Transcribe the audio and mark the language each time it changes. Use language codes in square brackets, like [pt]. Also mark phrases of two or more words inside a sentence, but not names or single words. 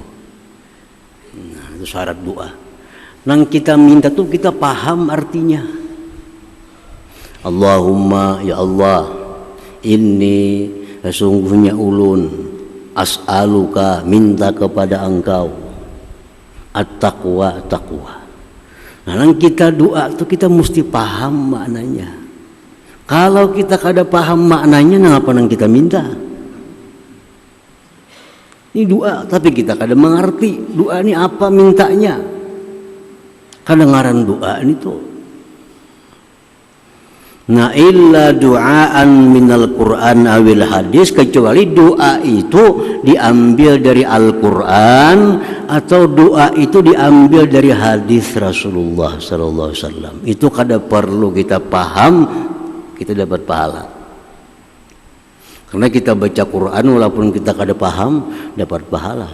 [bjn] Nah, itu syarat doa. Nang kita minta tuh kita paham artinya. Allahumma, ya Allah, inni sesungguhnya ulun as'aluka, minta kepada engkau at-taqwa, taqwa. Nah, kita doa itu kita mesti paham maknanya. Kalau kita kada paham maknanya, kenapa nang kita minta? Ini doa, tapi kita kada mengerti doa ini apa mintanya. Kedengaran doa ini tuh. Nah, [ar] إلا دعاء من القرآن أو الحديث, [id] kecuali doa itu diambil dari Al-Quran atau doa itu diambil dari hadis Rasulullah [ar] صلى الله عليه وسلم. [bjn] Itu kada perlu kita paham, kita dapat pahala. Karena kita baca Quran walaupun kita kada paham, dapat pahala.